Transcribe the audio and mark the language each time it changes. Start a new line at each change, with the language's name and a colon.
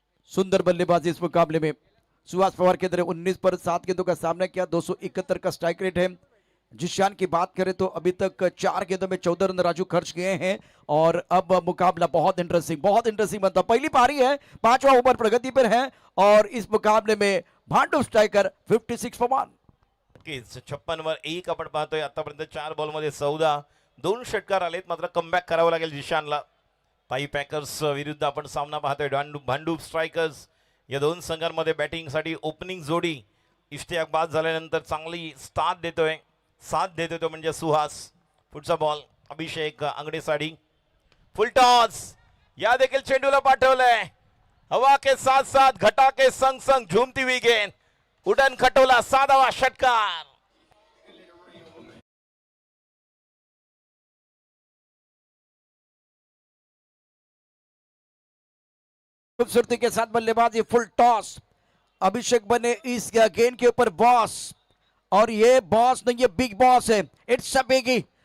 Hindi: सुंदर बल्लेबाजी इस मुकाबले में सुहास पवार के अंदर 19 पर 7 गेंदों का सामना किया, 271 का स्ट्राइक रेट है। जिशान की बात करें तो अभी तक 4 गेंदों में 14 रन राजू खर्च किए हैं और अब मुकाबला बहुत इंटरेस्टिंग बनता। पहली पारी है, 5वां ओवर प्रगति पर है और इस मुकाबले में भांडू स्ट्राइकर 56 पर 1।
Marathi: नक्कीच 56 वर 1 आपण पाहतोय. आतापर्यंत 4 बॉलमध्ये 14, 2 षटकार आलेत, मात्र कमबॅक करावं लागेल जिशानला. ताई पॅकर्स विरुद्ध आपण सामना पाहतोय. भांडूप स्ट्रायकर्स या दोन संघांमध्ये बॅटिंगसाठी ओपनिंग जोडी इश्तियाक बाद झाल्यानंतर चांगली साथ देतोय तो म्हणजे सुहास. पुढचा बॉल अभिषेक आंगडेसाठी, फुल टॉस, या देखील चेंडूला पाठवलंय.
Hindi: हवा के साथ साथ घटा के संग संग झूमती हुई गेंद, उडन खटोला, 7वा षटकार. खूबसूरती के साथ बल्लेबाजी, फुल टॉस, अभिषेक बने इस गेंद के ऊपर बॉस और ये बॉस नहीं, ये बिग बॉस है,
English: It's a biggie.